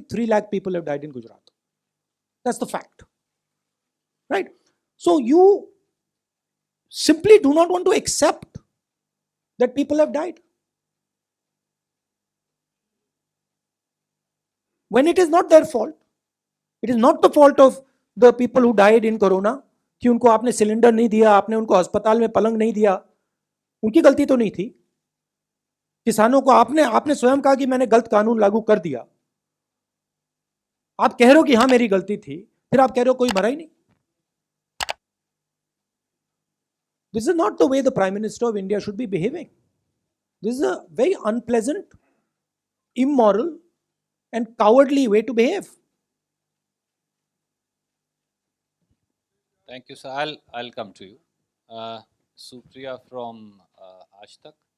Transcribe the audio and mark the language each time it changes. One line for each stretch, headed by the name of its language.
English: 3 lakh people have died in Gujarat. That's the fact, right? So you simply do not want to accept that people have died, when it is not their fault. It is not the fault of the people who died in corona
Hindi: कि उनको आपने cylinder नहीं दिया, आपने उनको अस्पताल में पलंग नहीं दिया, उनकी गलती तो नहीं थी। किसानों को आपने आपने स्वयं कहा कि मैंने गलत कानून लागू कर दिया। आप कह रहे हो कि हां मेरी गलती थी, फिर आप कह रहे हो कोई मरा ही नहीं।
English: This is not the way the prime minister of India should be behaving. This is a very unpleasant, immoral and cowardly way to behave. Thank you, sir. I'll come to you. Supriya from Aaj Tak.